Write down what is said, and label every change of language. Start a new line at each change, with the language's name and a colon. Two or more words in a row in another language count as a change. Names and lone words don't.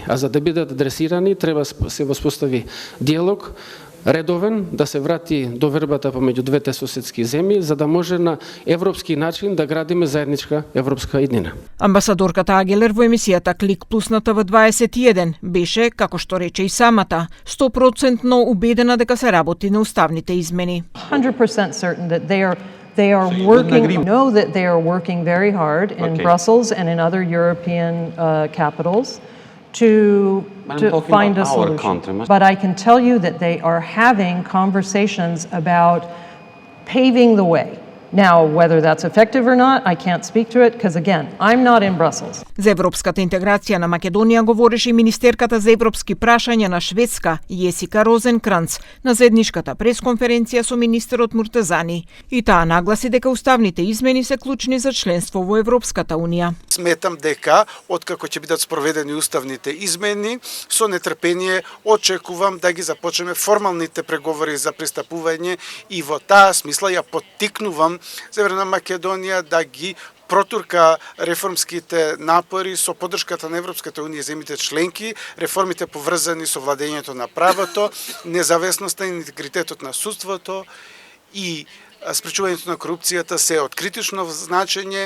Macedonian: А за да бидат адресирани, треба се воспостави диалог, редовен, да се врати довербата помеѓу двете соседски земји, за да може на европски начин да градиме заедничка европска иднина. Амбасадорката Агелер во емисијата Клик Плюс на ТВ21 беше, како што рече и самата, 100% убедена дека се работи на уставните измени.
English: 100% certain that they are working, know that they are working very hard in Brussels and in other European capitals to find a solution. But I can tell you that they are having conversations about paving the way. Now, whether that's effective or not, I can't speak to it because, again, I'm not in Brussels.
Macedonian: За европската интеграција на Македонија говореше и министерката за европски прашања на Шведска, Јесика Розенкранц, на заедничката пресконференција со министерот Муртезани. И таа нагласи дека уставните измени се клучни за членство во Европската Унија. Сметам дека, откако ќе бидат спроведени уставните измени, со нетрпение очекувам да ги започнеме формалните преговори за пристапување и во таа смисла ја поттикнувам Северна Македонија да ги протурка реформските напори со поддршката на Европската Унија и земјите членки, реформите поврзани со владењето на правото, независноста и интегритетот на судството и спречувањето на корупцијата се од критично значење.